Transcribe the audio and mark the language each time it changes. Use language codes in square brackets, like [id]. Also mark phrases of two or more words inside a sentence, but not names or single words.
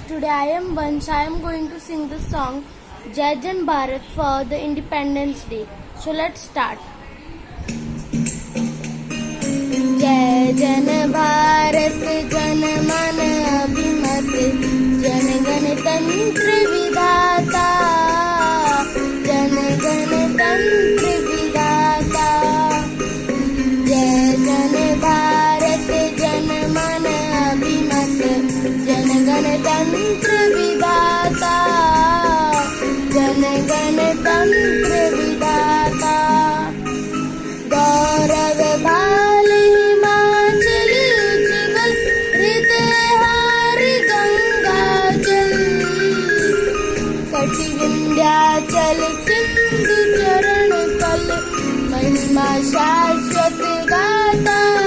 [en] Today I am Vansh. I am going to sing the song Jai Jan Bharat for the Independence Day. So let's start. [hi] जय जन भारत जन मन अभिमत जन गण तंत्र विधाता जन गण तंत्र विधाता जय जन भारत जन मन अभिमत जन गण तंत्र विधाता जन गण तंत्र विधाता गौरव बाल हिमाचल उज्ज्वल हृदयहार गंगा जल कटि विंध्याचल सिंधु चरण कल महिमा शाश्वत गाता